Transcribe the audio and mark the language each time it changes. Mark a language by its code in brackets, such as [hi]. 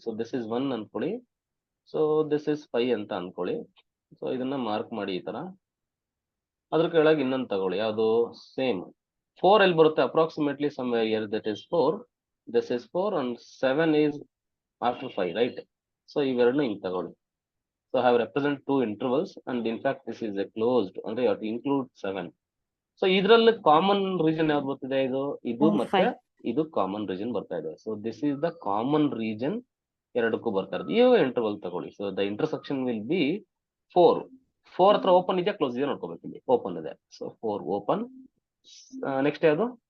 [en] so this is 1 [kn] ಅನ್ಕೊಳ್ಳಿ, [en] so this is 5 [kn] ಅಂತ ಅನ್ಕೊಳ್ಳಿ. ಸೊ ಇದನ್ನ ಮಾರ್ಕ್ ಮಾಡಿ ಈ ತರ. ಅದ್ರ ಕೆಳಗೆ ಇನ್ನೊಂದು ತಗೊಳ್ಳಿ, ಯಾವುದು ಸೇಮ್ 4 ಎಲ್ಲಿ ಬರುತ್ತೆ, [en] Approximately some year that is 4, this is 4 and 7 is after 5, right? [kn] So ಇವೆರಡನ್ನ ಹಿಂಗ್ ತಗೊಳ್ಳಿ. [en] so have represent 2 intervals and in fact this is a closed, [kn] ಅಂದ್ರೆ [en] you have to include 7. [kn] So ಇದ್ರಲ್ಲಿ ಕಾಮನ್ ರೀಜನ್ ಯಾವ್ದು ಬರ್ತಿದೆ, ಇದು ಮತ್ತೆ 5. ಇದು ಕಾಮನ್ ರೀಜನ್ ಬರ್ತಾ ಇದೆ. [en] so this is the common region [kn] ಎರಡಕ್ಕೂ ಬರ್ತಾ ಇರೋದು. ಇವಾಗ ಇಂಟರ್ವಲ್ ತಗೊಳ್ಳಿ. [en] so the intersection will be [kn] 4 ಹತ್ರ ಓಪನ್ ಇದೆಯಾ ಕ್ಲೋಸ್ ಇದೆಯಾ ನೋಡ್ಕೋಬೇಕು. ಇಲ್ಲಿ ಓಪನ್ ಇದೆ, ಸೊ 4 ಓಪನ್. ನೆಕ್ಸ್ಟ್ ಯಾವುದು